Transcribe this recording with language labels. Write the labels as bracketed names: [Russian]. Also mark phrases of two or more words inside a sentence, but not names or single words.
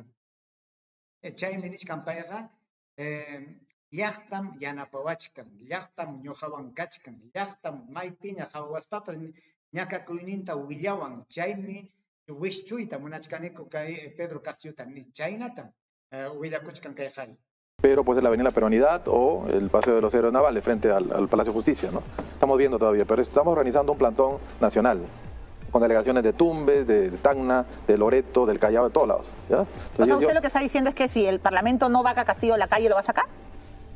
[Quechua] Chaymi nichkan payqa llaqtam yanapawachkan, llaqtam ñuqawan kachkan, llaqtam maypiña hawaspapas ñakakuyninta willawan, chaymi wischuyta munachkaniku kay Pedro Castillota, chaynatam willakuchkan kay qhari. [Spanish] Pero pues de la Avenida Peronidad o el Paseo de los Héroes Navales frente al Palacio de Justicia, ¿no? Estamos viendo todavía, pero estamos organizando un plantón nacional con delegaciones de Tumbes, de Tacna, de Loreto, del Callao, de todos lados, ¿ya? Entonces, o sea, usted lo que está diciendo es que si el Parlamento no va a Castillo a la calle, ¿lo va a sacar?